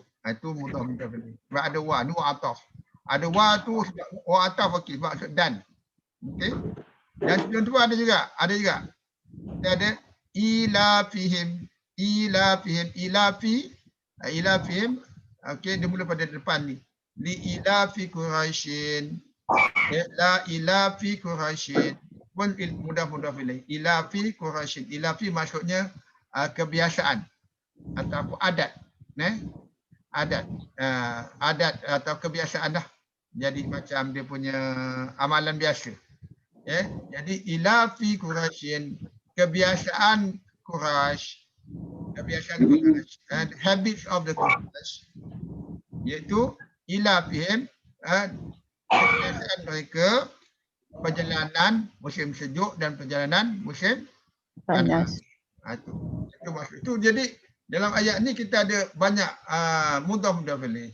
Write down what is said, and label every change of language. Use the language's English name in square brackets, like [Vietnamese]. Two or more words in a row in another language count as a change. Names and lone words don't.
[Malay] Itu [Arabic] مضاف إليه. [Malay] Sebab ada wa, ni wa'ataf. Ada wa tu wa'ataf, okey, maksud dan. Okey. Dan sebelum tu ada juga. Kita ada [Arabic] إيلافهم. [Malay] Okey, dia mula pada depan ni. [Arabic] لإيلاف قريش. لا إيلاف قريش. [Malay] pun [Arabic] مضاف إليه. إيلاف قريش. إيلاف [Malay] maksudnya kebiasaan ataupun adat. Adat. Adat atau kebiasaan dah. Jadi macam dia punya amalan biasa. Jadi [Arabic] إيلاف قريش, [Malay] kebiasaan Quraisy, [English] and habits of the Quraisy, [Malay] iaitu [Arabic] إيلافهم, [Malay] kebiasaan mereka perjalanan musim sejuk dan perjalanan musim Panas. Itu maksud itu. Jadi dalam ayat ni kita ada banyak [Arabic] مضاف إليه.